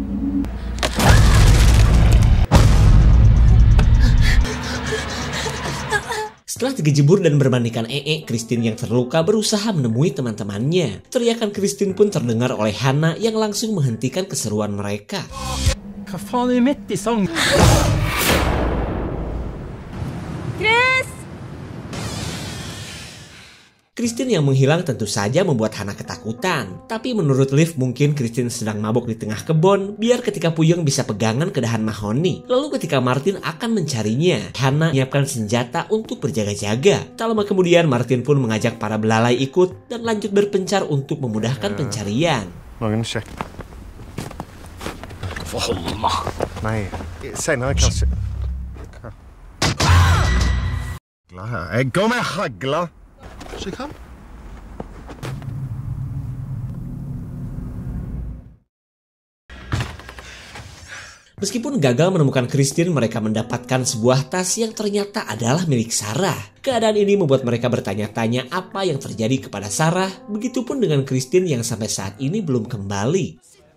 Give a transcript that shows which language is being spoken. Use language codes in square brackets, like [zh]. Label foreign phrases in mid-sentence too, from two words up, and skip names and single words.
[id] Setelah tergejebur dan bermandikan Christine yang terluka berusaha menemui teman-temannya. Teriakan Christine pun terdengar oleh Hannah yang langsung menghentikan keseruan mereka. [no] Hva faen er midt i sang? [id] Christine yang menghilang tentu saja membuat Hannah ketakutan. Tapi menurut Liv mungkin Christine sedang mabuk di tengah kebun biar ketika puyeng bisa pegangan ke dahan mahoni. Lalu ketika Martin akan mencarinya, Hannah menyiapkan senjata untuk berjaga-jaga. Tak lama kemudian Martin pun mengajak para belalai ikut dan lanjut berpencar untuk memudahkan pencarian. [no] Noen sjekk. Nei, senere kanskje. Hagla her. Jeg går med hagla. [id] Meskipun gagal menemukan Christine, mereka mendapatkan sebuah tas yang ternyata adalah milik Sarah. Keadaan ini membuat mereka bertanya-tanya apa yang terjadi kepada Sarah, begitupun dengan Christine yang sampai saat ini belum kembali.